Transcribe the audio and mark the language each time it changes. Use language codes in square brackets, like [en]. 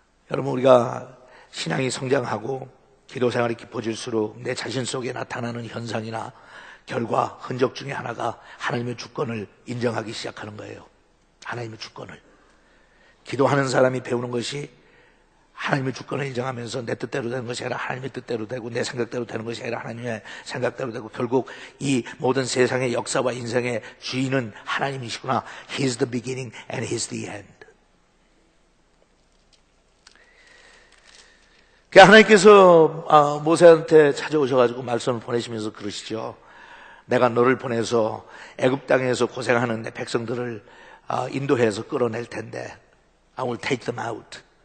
[ko] 여러분, 우리가 신앙이 성장하고 기도 생활이 깊어질수록 내 자신 속에 나타나는 현상이나 결과, 흔적 중에 하나가 하나님의 주권을 인정하기 시작하는 거예요. 하나님의 주권을. 기도하는 사람이 배우는 것이 하나님의 주권을 인정하면서 내 뜻대로 되는 것이 아니라 하나님의 뜻대로 되고 내 생각대로 되는 것이 아니라 하나님의 생각대로 되고 결국 이 모든 세상의 역사와 인생의 주인은 하나님이시구나. [en] He's the beginning and He's the end. [ko] 하나님께서 모세한테 찾아오셔가지고 말씀을 보내시면서 그러시죠. 내가 너를 보내서 애굽 땅에서 고생하는 내 백성들을 인도해서 끌어낼 텐데 [en] I will take them out.